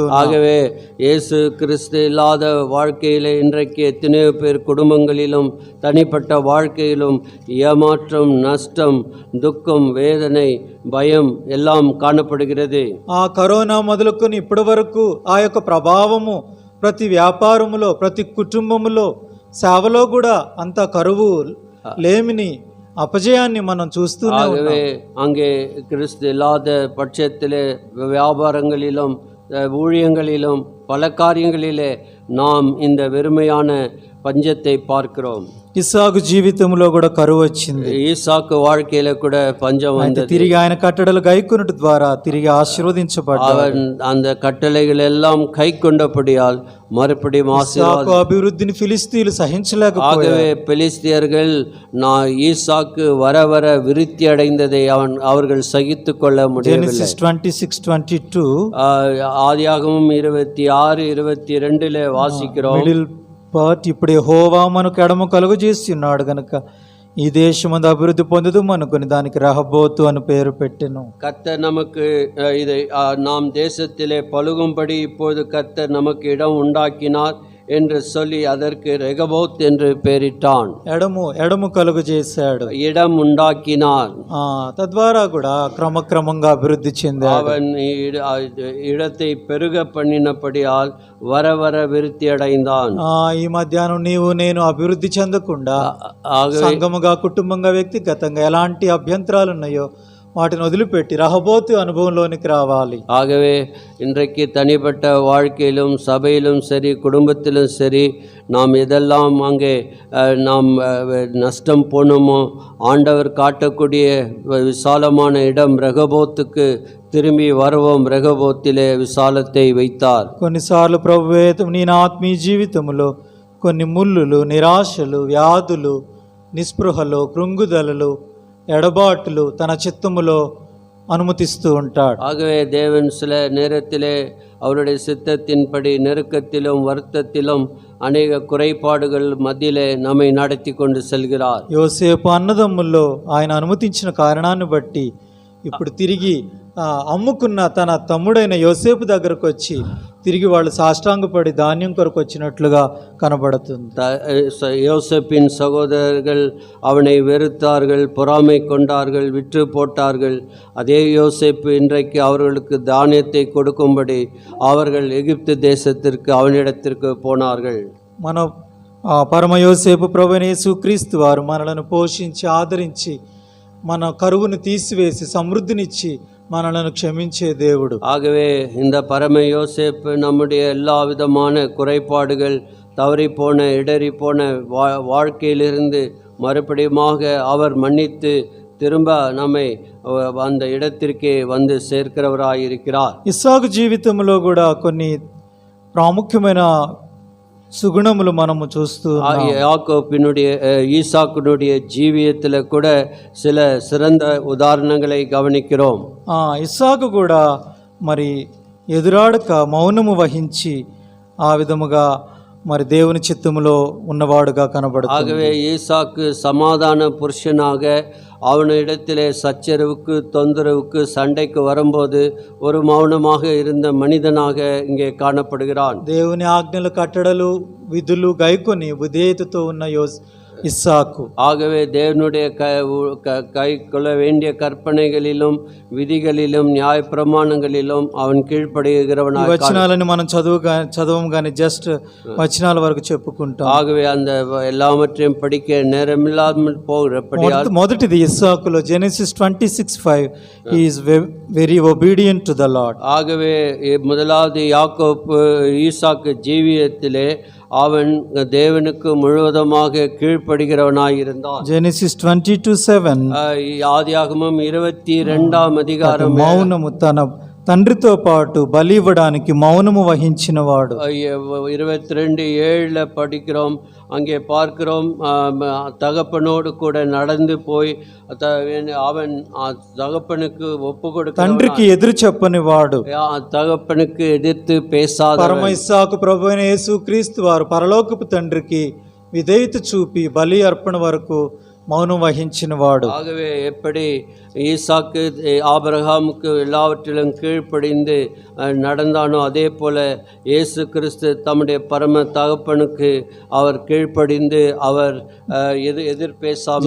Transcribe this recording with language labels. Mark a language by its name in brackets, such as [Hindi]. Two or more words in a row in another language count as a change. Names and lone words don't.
[Tamil] ஆகவே இயேசு கிறிஸ்து இல்லாத வாழ்க்கையிலே இன்றைக்கு எத்தனையோ பேர் குடும்பங்களிலும் தனிப்பட்ட வாழ்க்கையிலும் ஏமாற்றம், நஷ்டம், துக்கம், வேதனை, భయం எல்லாம் காணப்படுகிறது. [Telugu] ఆ కరోనా మొదలుకొని ఇప్పటి వరకు ఆ యొక్క ప్రభావము ప్రతి వ్యాపారములో, ప్రతి కుటుంబములో, సేవలో కూడా అంత కరువు, లేమిని, அபஜயாన్ని మనం చూస్తూనే ఉన్నాం. [Tamil] ஆகவே அங்கே கிறிஸ்து இல்லாத பட்சத்திலே வியாபாரங்களிலும் ஊழியங்களிலும் பல காரியங்களிலே நாம் இந்த வெறுமையான பஞ்சத்தை பார்க்கிறோம். [Telugu] ఇస్సాకు జీవితంలో కూడా కరువు వచ్చింది. [Tamil] ஈசாக்கு வாழ்க்கையில கூட பஞ்சம் வந்தது. [Telugu] తిరిగి ఆయన కట్టడలు గైకొనుట ద్వారా తిరిగి ఆశీర్వదించబడ్డాడు. [Tamil] அவன் அந்த கட்டளைகள் எல்லாம் கை கொண்டபடியால் மறுபடியும் ஆசீர்வாதம். [Telugu] అభివృద్ధిని ఫిలిస్తీయులు సహించలేకపోయారు. [Tamil] ஆகவே பெலிஸ்தியர்கள் ஈசாக்கு வர வர விருத்தி அடைந்ததை அவர்கள் சகித்து கொள்ள முடியவில்லை. 26:22 ஆதியாகமம் 26:22 வாசிக்கிறோம். [Telugu] పార్ట్ ఇప్పుడు యెహోవా మనకు ఎడమ కలుగు చేసి ఉన్నాడు గనుక ఈ దేశమందు అభివృద్ధి పొందుదు అనుకుని దానికి రహబోతు అని పేరు పెట్టెను. [Tamil] கர்த்தர் நமக்கு இதை நாம் தேசத்திலே பழுகும்படி இப்போது கர்த்தர் நமக்கு இடம் உண்டாக்கினார் என்று சொல்லி அதற்கு ரெகபோத் என்று பெயரிட்டான். [Telugu] ఎడము కలుగు చేశాడు, [Tamil] இடம் உண்டாக்கினார். [Telugu] తద్వారా కూడా క్రమక్రమంగా అభివృద్ధి చెందాడు. [Tamil] அவன் இடத்தை பெருக பண்ணினபடியால் வர வர விருத்தி அடைந்தான். [Telugu] ఈ మధ్యాహ్నం నీవు నేను అభివృద్ధి చెందకుండా సంఘముగా, కుటుంబంగా, వ్యక్తిగతంగా ఎలాంటి అభ్యంతరాలు ఉన్నాయో వాటిని వదిలిపెట్టి రహబోతు అనుభవంలోనికి రావాలి. [Tamil] ஆகவே இன்றைக்கு தனிப்பட்ட வாழ்க்கையிலும் சபையிலும் சரி குடும்பத்திலும் சரி நாம் எதெல்லாம் அங்கே நாம் நஷ்டம் போனோமோ ஆண்டவர் காட்டக்கூடிய விசாலமான இடம் ரெகபோத்துக்கு திரும்பி வருவோம். ரெகபோத்திலே விசாலத்தை வைத்தார். [Telugu] కొన్నిసార్లు ప్రభువే నీ ఆత్మీయ జీవితంలో కొన్ని ముళ్ళులు, నిరాశలు, వ్యాధులు, నిస్పృహలు, కృంగుదలలు, ఎడబాటులు తన చిత్తములో అనుమతిస్తూ ఉంటాడు. [Tamil] ஆகவே தேவன் சில நேரத்திலே அவருடைய சித்தத்தின்படி நெருக்கத்திலும் வருத்தத்திலும் அநேக குறைபாடுகள் மத்தியிலே நம்மை நடத்தி கொண்டு செல்கிறார். [Telugu] యోసేపు అన్నదమ్ముల్లో ఆయన అనుమతించిన కారణాన్ని బట్టి ఇప్పుడు తిరిగి అమ్ముకున్న తన తమ్ముడైన యోసేపు దగ్గరకు వచ్చి తిరిగి వాళ్ళు సాష్టాంగపడి ధాన్యం కొరకు వచ్చినట్లుగా కనబడుతుంది. [Tamil] யோசேப்பின் சகோதரர்கள் அவனை வெறுத்தார்கள், பொறாமை கொண்டார்கள், விற்று போட்டார்கள். அதே யோசேப்பு இன்றைக்கு அவர்களுக்கு தானியத்தை கொடுக்கும்படி அவர்கள் எகிப்து தேசத்திற்கு அவனிடத்திற்கு போனார்கள். [Telugu] మన పరమ యోసేపు ప్రభువైన యేసుక్రీస్తు వారు మనలను పోషించి ఆదరించి మన కరువును తీసివేసి సమృద్ధినిచ్చి మనలను క్షమించే దేవుడు. [Tamil] ஆகவே இந்த பரம யோசேப்பு நம்முடைய எல்லா விதமான குறைபாடுகள், தவறிப்போன இடறிப்போன வாழ்க்கையிலிருந்து மறுபடியுமாக அவர் மன்னித்து திரும்ப நம்மை அந்த இடத்திற்கே வந்து சேர்க்கிறவராயிருக்கிறார். [Telugu] ఇస్సాకు జీవితంలో కూడా కొన్ని ప్రాముఖ్యమైన சுகுணமுలు మనము చూస్తూ [Tamil] யாக்கோபினுடைய ஈசாக்குனுடைய ஜீவியத்தில் கூட சில சிறந்த உதாரணங்களை கவனிக்கிறோம். [Telugu] ఇస్సాకు కూడా మరి ఎదురాడక మౌనము వహించి ఆ విధముగా మరి దేవుని చిత్తములో ఉన్నవాడుగా కనబడుతుంది. [Tamil] ஆகவே ஈசாக்கு சமாதான புருஷனாக அவனிடத்திலே சச்சரவுக்கு தொந்தரவுக்கு சண்டைக்கு வரும்போது ஒரு மௌனமாக இருந்த மனிதனாக இங்கே காணப்படுகிறான். [Telugu] దేవుని ఆజ్ఞలు కట్టడలు విధులు గైకొని విధేయతతో ఉన్న இஸ்ஸாக்கு. [Tamil] ஆகவே தேவனுடைய கை கொள்ள வேண்டிய கற்பனைகளிலும் விதிகளிலும் நியாய பிரமாணங்களிலும் அவன் கீழ்ப்படுகிறவனாக. [Telugu] వచనాలను మనం చదవం కానీ జస్ట్ వచనాల వరకు చెప్పుకుంటాం. [Tamil] ஆகவே அந்த எல்லாவற்றையும் படிக்க நேரமில்லாமல் போகிறபடியால் [Telugu] మొదటిది ఇస్సాకులో జెనసిస్ [English] 26:5 he is very obedient to the Lord. [Tamil] ஆகவே முதலாவது யாக்கோப்பு ஈசாக்கு ஜீவியத்திலே அவன் தேவனுக்கு முழுவதுமாக கீழ்ப்படுகிறவனாயிருந்தான். ஜெனசிஸ் 22:7 ஆதியாகமம் 22ஆம் அதிகாரம் [Telugu] మౌనము తన తండ్రితో పాటు బలి ఇవ్వడానికి మౌనము వహించిన వాడు. [Tamil] 22:7 படிக்கிறோம். அங்கே பார்க்கிறோம் தகப்பனோடு கூட நடந்து போய் அவன் தகப்பனுக்கு ஒப்பு கொடுக்க, [Telugu] తండ్రికి ఎదురు చెప్పని వాడు, [Tamil] தகப்பனுக்கு எதிர்த்து பேசாத. [Telugu] పరమ ఇస్సాకు ప్రభువైన యేసుక్రీస్తు వారు పరలోకపు తండ్రికి విధేయత చూపి బలి అర్పణ వరకు మౌనము వహించిన వాడు. [Tamil] ஆகவே எப்படி ஈசாக்கு ஆபிரகாமுக்கு எல்லாவற்றிலும் கீழ்ப்படிந்து நடந்தானோ அதே போல இயேசு கிறிஸ்து தம்முடைய பரம தகப்பனுக்கு அவர் கீழ்ப்படிந்து அவர் எதிர்பேசாமல்.